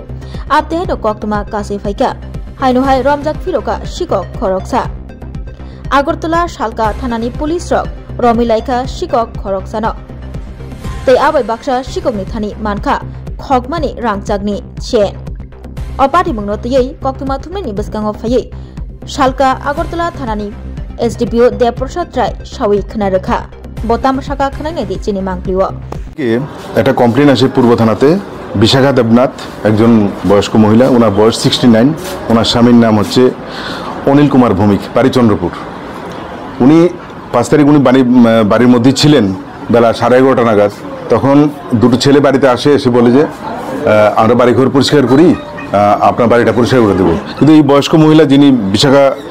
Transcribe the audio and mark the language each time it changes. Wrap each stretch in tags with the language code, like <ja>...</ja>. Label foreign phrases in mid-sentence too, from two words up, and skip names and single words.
<trp>Abdehno Koktuma Kasai Faika Hainuhai Romjak Firoka Shikok Khoroksa Agartala Shalka Thanani Police Rock Romilaika Shikok Khoroksano Tei abai baksa Shikokni Thani Manka Khokmani Rangchakni Chen Opati Mungno Tei Koktuma Thumani Baskango Faye Shalka Agartala Thanani SDPO Deprasad Rai Shawi Khanarkha Botam Shaka Khanane di Chini Mangpliwa</trp> <bn>একটা কমপ্লেন আসে পূর্ব থানাতে বিশাখা দেবনাথ একজন বয়স্ক মহিলা ওনার বয়স 69 ওনার স্বামীর নাম হচ্ছে অনিল কুমার ভৌমিক বাড়ি চন্দ্রপুর উনি 5 তারিখ উনি বাড়ির মধ্যে ছিলেন বেলা 11:30 নাগাদ তখন দুটো ছেলে বাড়িতে আসে এসে বলে যে আমরা বাড়ি ঘর পরিষ্কার করি আপনার বাড়িটা পরিষ্কার করে দেব কিন্তু এই বয়স্ক মহিলা যিনি বিশাখা</bn>